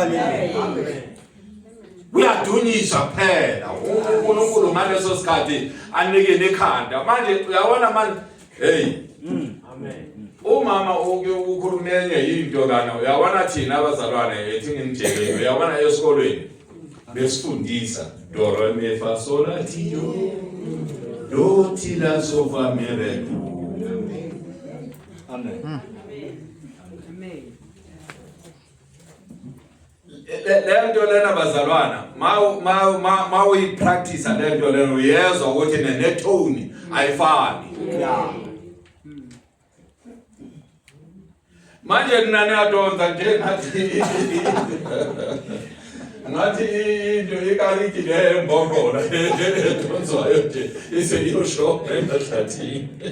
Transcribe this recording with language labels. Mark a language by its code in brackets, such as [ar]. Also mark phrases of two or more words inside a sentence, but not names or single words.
[zu] Kuyadunyiswa kuphela. uNkulunkulu ngaleso sikhathi anike nekhanda. Manje uyabona manje hey. Umama ukhuluma enye into lana uyabona thina abazalwane ethi ngimjekile uyabona esikolweni besifundisa do re mi fa sol la ti do ti la so fa mi re do. Amen. Lento lena bazalwana ma uyipractice lento lena uyezwa ukuthi netone ayifani. Manje nani adonza nje ngathi into ikariki le mbongola edonzwayo nje iseyosho enhlathini.